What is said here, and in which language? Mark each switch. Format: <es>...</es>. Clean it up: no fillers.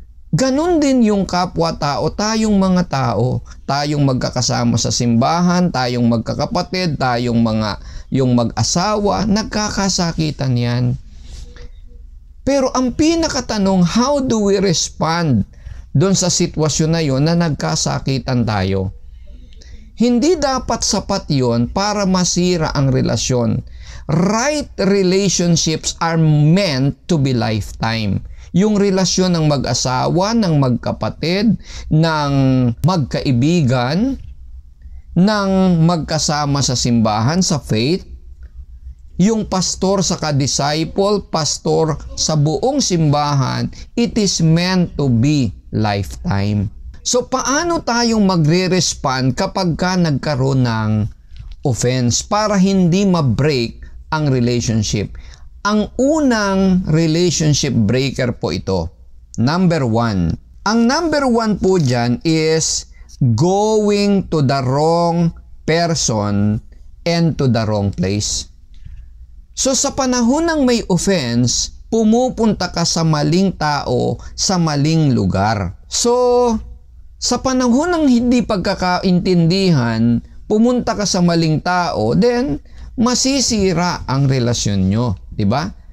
<tl>Ganon din yung kapwa-tao, tayong mga tao, tayong magkakasama sa simbahan, tayong magkakapatid, yung mag-asawa, nagkakasakitan yan. Pero ang pinakatanong,</tl> <en>how do we respond</en> <tl>doon sa sitwasyon na yon na nagkasakitan tayo? Hindi dapat sapat yon para masira ang relasyon.</tl> <en>Right relationships are meant to be lifetime.</en> <tl>Yung relasyon ng mag-asawa, ng magkapatid, ng magkaibigan, ng magkasama sa simbahan, sa faith, yung pastor sa ka-disciple, pastor sa buong simbahan, it is meant to be lifetime. So, paano tayong magre-respond kapag ka nagkaroon ng offense para hindi ma-break ang relationship? Ang unang relationship breaker po ito, number 1. Ang number 1 po dyan</tl> <en>is going to the wrong person and to the wrong place.</en> <tl>So, sa panahon ng may offense, pumupunta ka sa maling tao, sa maling lugar. So, Sa panahon ng hindi pagkakaintindihan, pumunta ka sa maling tao, then masisira ang relasyon nyo. Diba?</tl>